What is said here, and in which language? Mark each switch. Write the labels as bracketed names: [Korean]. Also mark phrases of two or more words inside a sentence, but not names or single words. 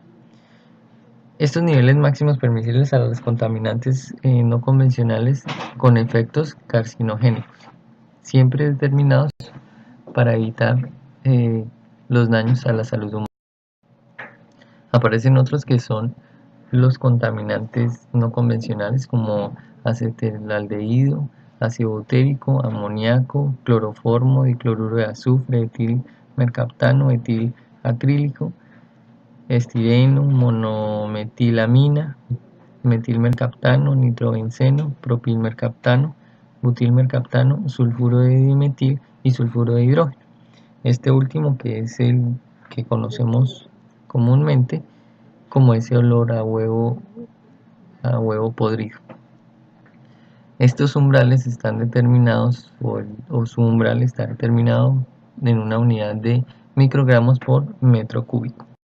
[Spanish] Estos niveles máximos permisibles a los contaminantes no convencionales con efectos carcinogénicos, siempre determinados para evitar los daños a la salud humana. Aparecen otros que son los contaminantes no convencionales como acetaldeído, ácido butírico, amoníaco, cloroformo, dicloruro de azufre, etil mercaptano, etil acrílico, estireno, monometilamina, metilmercaptano, nitrobenceno, propilmercaptano, butilmercaptano, sulfuro de dimetil y sulfuro de hidrógeno. Este último, que es el que conocemos comúnmente como ese olor a huevo podrido. Estos umbrales están determinados, o su umbral está determinado en una unidad de microgramos por metro cúbico.